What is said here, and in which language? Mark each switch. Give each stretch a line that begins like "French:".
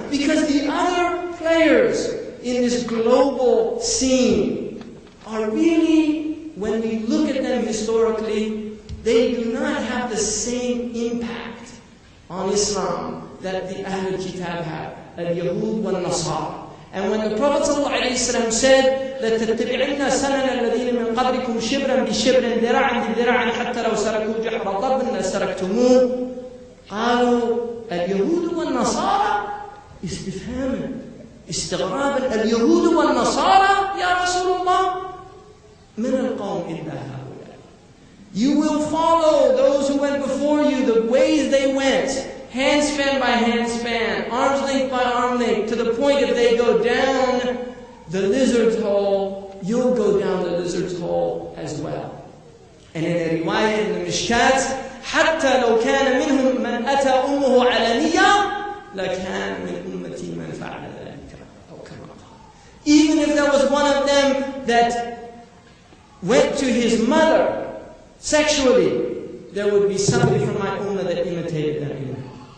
English: Because the other players in this global scene are really, when we look at them historically, they do not have the same impact on Islam that the Ahlul Kitab have.
Arabic: Al-Yahud wal-Nasara.
English: And when the Prophet ﷺ said that
Arabic: تَتَّبِعِنَّ سَنَنَ الَّذِينَ مِنْ قَبْلِكُمْ شِبْرًا بِشِبْرٍ ذِرَاعًا بِذِرَاعٍ حَتَّى لَوْ سَلَكُوا جُحْرَ ضَبٍّ لَسَلَكْتُمُوهُ قالوا اليهود والنصارى استفهاما استغرابا اليهود والنصارى يا رسول الله من القوم إلا هؤلاء.
English: You will follow those who went before you, the ways they went, handspan by handspan, arm's length by arm length, to the point if they go down the lizard's hole, you'll go down the lizard's hole as well. And in a riwayah in the Mishkat,
Arabic: حتى لو كان منهم من أتى أمه علانية لكان من أمتي من فعل ذلك أو كما قال.
English: Even if there was one of them that went to his mother sexually, there would be somebody from my ummah that imitated that imam.